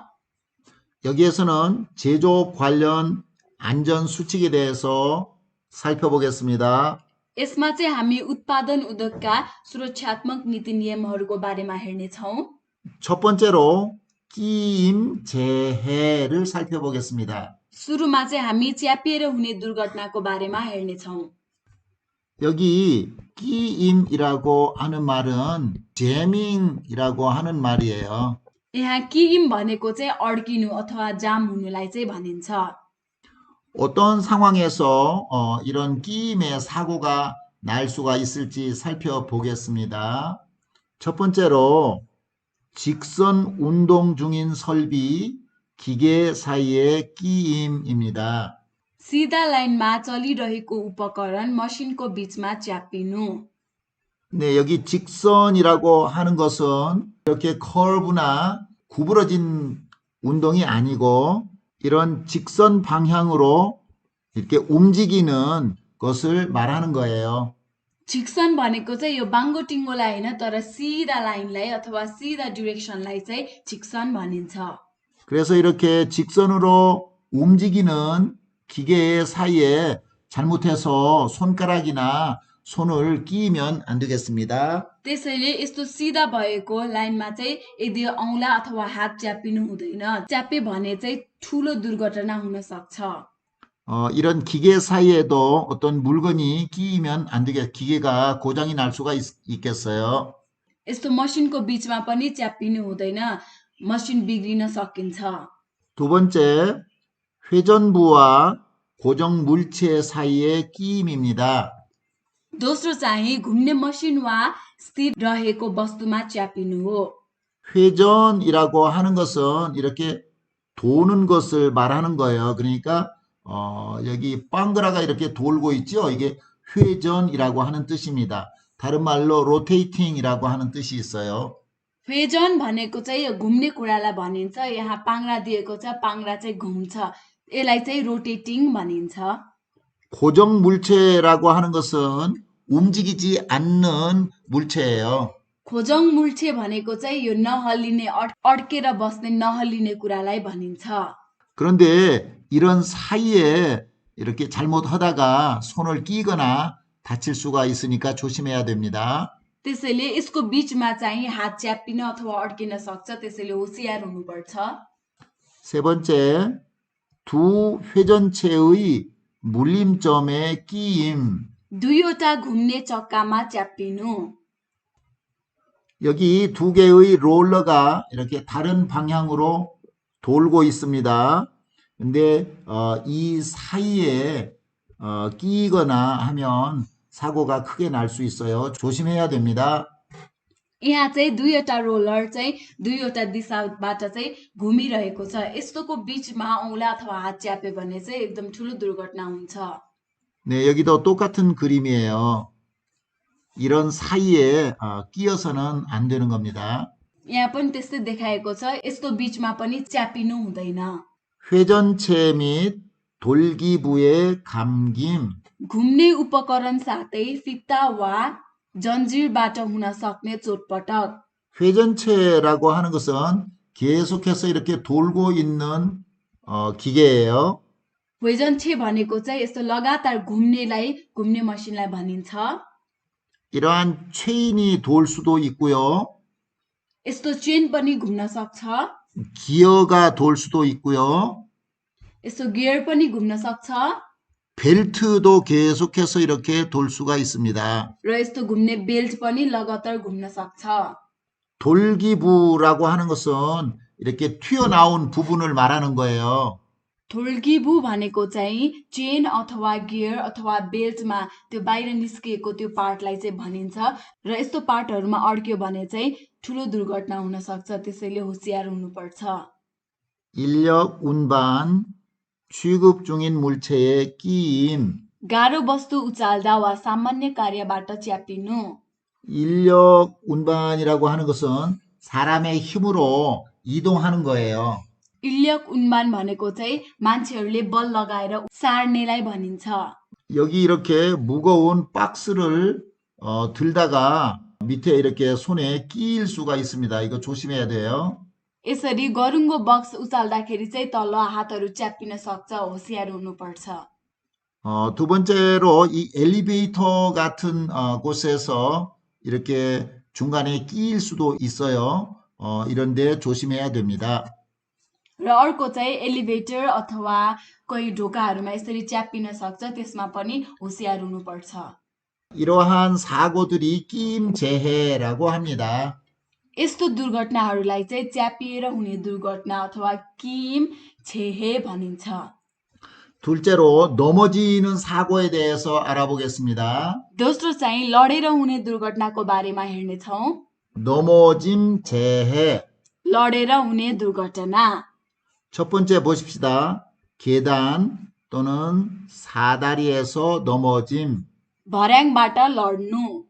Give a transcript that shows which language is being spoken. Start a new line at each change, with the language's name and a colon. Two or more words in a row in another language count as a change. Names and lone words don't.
Korean: 여기에서는 제조업 관련 안전 수칙에 대해서 살펴보겠습니다.
Nepali: यसमा चाहिँ हामी उत्पादन उद्योगका सुरक्षात्मक नीति नियमहरूको बारेमा हेर्नेछौँ
Korean: 첫 번째로 끼임 재해를 살펴보겠습니다.
Nepali: सुरुमा चाहिँ हामी च्यापिएर हुने दुर्घटनाको बारेमा हेर्नेछौँ
Korean: 여기 끼임이라고 하는 말은 제밍이라고 하는 말이에요.
Nepali: यहाँ किम भनेको चाहिँ अड्किनु अथवा जाम हुनुलाई चाहिँ भनिन्छ।
Korean: 어떤 상황에서 이런 끼임의 사고가 날 수가 있을지 살펴보겠습니다. 첫 번째로 직선 운동 중인 설비, 기계 사이의 끼임입니다.
Nepali: सिधा लाइनमा चलिरहेको उपकरण मसिनको बीचमा च्यापिनु।
Korean: 네, 여기 직선이라고 하는 것은 이렇게 커브나 구부러진 운동이 아니고 이런 직선 방향으로 이렇게 움직이는 것을 말하는 거예요.
Nepali: शिक्षण भनेको चाहिँ यो बाङ्गो टिङ्गोलाई होइन तर सिधा लाइनलाई अथवा सिधा डिरेक्सनलाई चाहिँ शिक्षण भनिन्छ।
Korean: 그래서 이렇게 직선으로 움직이는 기계 사이에 잘못해서 손가락이나 손을 끼면 안 되겠습니다.
Nepali: त्यसैले यस्तो सिधा भएको लाइनमा चाहिँ यदि औँला अथवा हात च्यापिनु हुँदैन। च्यापे भने चाहिँ ठुलो दुर्घटना हुन सक्छ।
Korean: 이런 기계 사이에도 어떤 물건이 끼면 안 되게 기계가 고장이 날 수가 있겠어요.
Nepali: यस्तो मसिनको बीचमा पनि च्यापिनु हुँदैन, मसिन बिग्रिन सकिन्छ।
Korean: 두 번째, 회전부와 고정 물체 사이의 끼임입니다.
Nepali: दोस्रो चाहिँ घुम्ने मसिन वा स्थिर रहेको वस्तुमा च्यापिनु हो।
Korean: 회전이라고 하는 것은 이렇게 도는 것을 말하는 거예요. 그러니까 여기 빵그라가 이렇게 돌고 있죠. 이게 회전이라고 하는 뜻입니다. 다른 말로 로테이팅이라고 하는 뜻이 있어요.
Nepali: 회전 भनेको चाहिँ यो घुम्ने कुरालाई भनिन्छ। यहाँ पाङ्ग्रा दिएको छ, पाङ्ग्रा चाहिँ घुम्छ, यसलाई चाहिँ रोटेटिङ भनिन्छ।
Korean: 고정 물체라고 하는 것은 움직이지 않는 물체예요. 고정 물체
Nepali: भनेको चाहिँ यो नहल्लिने अड्केर बस्ने नहल्लिने कुरालाई भनिन्छ।
Korean: 그런데 이런 사이에 이렇게 잘못하다가 손을 끼거나 다칠 수가 있으니까 조심해야 됩니다.
Nepali: त्यसैले यसको बीचमा चाहिँ हात च्यापिन अथवा अड्किन सक्छ, त्यसैले होसियार हुनुपर्छ।
Korean: 세 번째, 두 회전체의 물림점의 끼임.
Nepali: दुईवटा घुम्ने चक्कामा च्यापिनु।
Korean: 여기 두 개의 롤러가 이렇게 다른 방향으로 돌고 있습니다. 근데 이 사이에 끼거나 하면 사고가 크게 날 수 있어요. 조심해야 됩니다.
Nepali: यहाँ चाहिँ दुईवटा रोलर चाहिँ दुईवटा दिशाबाट चाहिँ घुमिरहेको छ। यस्तोको बीचमा औँला अथवा हात च्याप्यो भने चाहिँ एकदम ठुलो दुर्घटना हुन्छ।
Korean: 네, 여기도 똑같은 그림이에요. 이런 사이에 끼어서는 안 되는 겁니다.
Nepali: यहाँ पनि त्यस्तै देखाएको छ। यस्तो बीचमा पनि च्यापिनु हुँदैन।
Korean: 회전체 및 돌기부의 감김.
Nepali: घुम्ने उपकरण साथै फिता वा जन्जिरबाट हुन सक्ने चोटपटक।
Korean: 회전체라고 하는 것은 계속해서 이렇게 돌고 있는 기계예요.
Nepali: 회전체 भनेको चाहिँ यस्तो लगातार घुम्ने मसिनलाई भनिन्छ।
Korean: 이러한 체인이 돌 수도 있고요.
Nepali: यस्तो चेन पनि घुम्न सक्छ,
Korean: 기어가 돌 수도 있고요.
Nepali: यस्तो गियर पनि घुम्न सक्छ
Korean: 벨트도 계속해서 이렇게 돌 수가 있습니다.
Nepali: र यस्तो घुम्ने बेल्ट पनि लगातार घुम्न सक्छ।
Korean: 돌기부라고 하는 것은 이렇게 튀어나온 부분을 말하는 거예요.
Nepali: ढोल्कीबु भनेको चाहिँ चेन अथवा गियर अथवा बेल्टमा त्यो बाहिर निस्किएको त्यो पार्टलाई चाहिँ भनिन्छ र यस्तो पार्टहरुमा अड्क्यो भने चाहिँ ठूलो दुर्घटना हुन सक्छ, त्यसैले होशियार हुनुपर्छ।
Korean: 인력 운반, 취급 중인 물체의 끼임.
Nepali: गाह्रो वस्तु उचाल्दा वा सामान्य कार्यबाट च्यापिनु।
Korean: 인력 운반이라고 하는 것은 사람의 힘으로 이동하는 거예요. 인력 운반
Nepali: भनेको चाहिँ मान्छेहरूले बल लगाएर सार्नेलाई भनिन्छ।
Korean: 여기 이렇게 무거운 박스를 들다가 밑에 이렇게 손에 끼일 수가 있습니다. 이거 조심해야 돼요.
Nepali: यसरी गरुङको बक्स उचाल्दाखेरि चाहिँ तल हातहरू च्यापिन सक्छ, होशियार हुनुपर्छ।
Korean: 두 번째로 이 엘리베이터 같은 곳에서 이렇게 중간에 끼일 수도 있어요. 이런데 조심해야 됩니다.
Nepali: र अर्को चाहिँ एलिभेटर अथवा कोही ढोकाहरूमा यसरी च्यापिन सक्छ, त्यसमा पनि होशियार हुनुपर्छ।
Korean: 이러한 사고들이 끼임 재해라고 합니다.
Nepali: यस्तो दुर्घटनाहरूलाई चाहिँ च्यापिएर हुने दुर्घटना अथवा
Korean: 끼임 재해
Nepali: भनिन्छ।
Korean: 둘째로 넘어지는 사고에 대해서 알아보겠습니다.
Nepali: दोस्रो चाहिँ लडेर हुने दुर्घटनाको बारेमा हेर्नेछौँ।
Korean: 넘어짐 재해.
Nepali: लडेर हुने दुर्घटना।
Korean: 첫 번째 보십시다. 계단 또는 사다리에서 넘어짐.
Nepali: भर्याङबाट लड्नु।